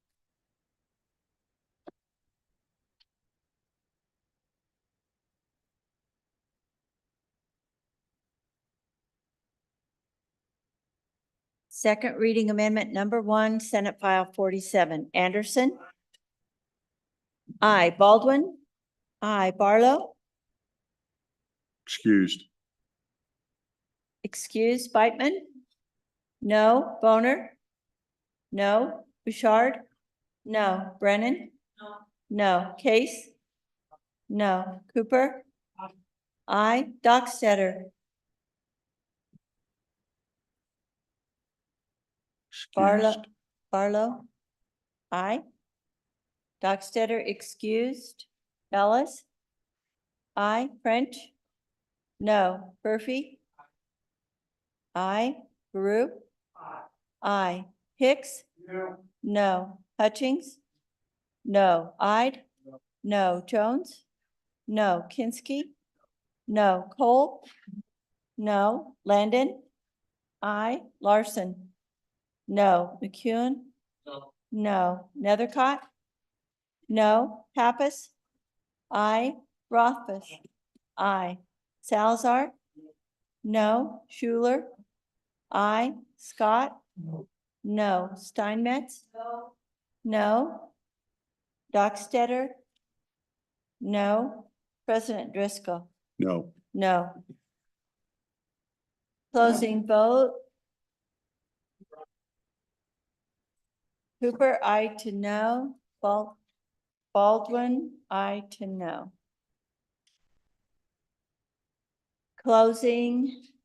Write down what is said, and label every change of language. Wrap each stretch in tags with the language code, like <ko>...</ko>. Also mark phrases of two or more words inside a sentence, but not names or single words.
<en>Second reading amendment number 1, Senate File 47. Anderson. Aye. Baldwin. Aye. Barlow. Excused. Excused. Beitman. No. Boner. No. Bouchard. No. Brennan. No. Case. No. Cooper. Aye. Dockstader. Excused. Barlow. Aye. Dockstader excused. Ellis. Aye. French. No. Murphy. Aye. Baru. Aye. Hicks. No. Hutchings. No. Ide. No. Jones. No. Kinski. No. Cole. No. Landon. Aye. Larson. No. McEwen. No. Nethercott. No. Pappas. Aye. Rothfuss. Aye. Salazar. No. Schuler. Aye. Scott. No. Steinmetz. No. Dockstader. No. President Driscoll. No. No. Closing vote. Cooper, aye to no. Baldwin, aye to no. Closing.</en>